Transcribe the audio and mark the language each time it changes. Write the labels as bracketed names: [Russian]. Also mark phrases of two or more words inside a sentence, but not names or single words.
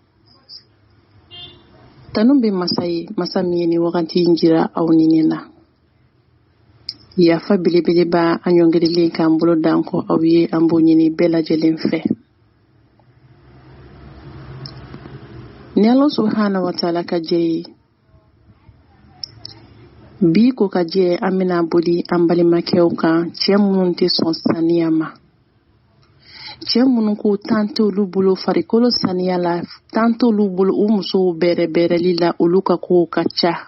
[Bambara] Tanu bɛ masa ye, masa min ye ni wagati in jira aw ni ne na. Yafa belebeleba an ɲɔngirilen k'an bolo d'an kɔ aw ye, an b'o ɲini bɛɛ lajɛlen fɛ. Ni [Arabic] الله سبحانه وتعالى [Bambara] ka jɛ ye, bi ko ka jɛ an bɛna boli an balimakɛw kan, cɛ minnu tɛ sɔn saniya ma. Cɛ minnu ko tan t'olu bolo farikolo saniya la, tan t'olu bolo u musow bɛrɛbɛrɛli la, olu ka kow ka ca.